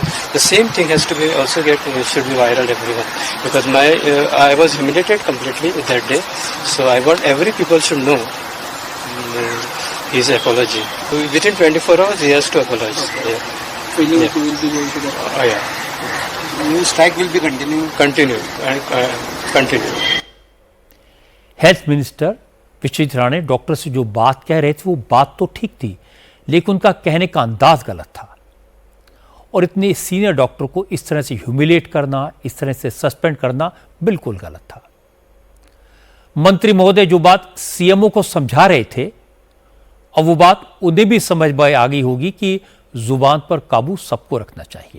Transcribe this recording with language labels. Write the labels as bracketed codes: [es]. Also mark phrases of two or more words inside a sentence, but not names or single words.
[en] The same thing has to be also should be viral everyone, because I was humiliated completely that day. So I want every people should know his apology. Within 24 hours, he has to apologize. Yeah. So you will be going to that. Oh yeah. New strike will be continuing. Continue. [hi] हेल्थ मिनिस्टर विश्वजीत राणे डॉक्टर से जो बात कह रहे थे वो बात तो ठीक थी, लेकिन उनका कहने का अंदाज गलत था। और इतने सीनियर डॉक्टर को इस तरह से ह्यूमिलेट करना, इस तरह से सस्पेंड करना बिल्कुल गलत था। मंत्री महोदय जो बात सीएमओ को समझा रहे थे, अब वो बात उन्हें भी समझ में आ गई होगी कि जुबान पर काबू सबको रखना चाहिए।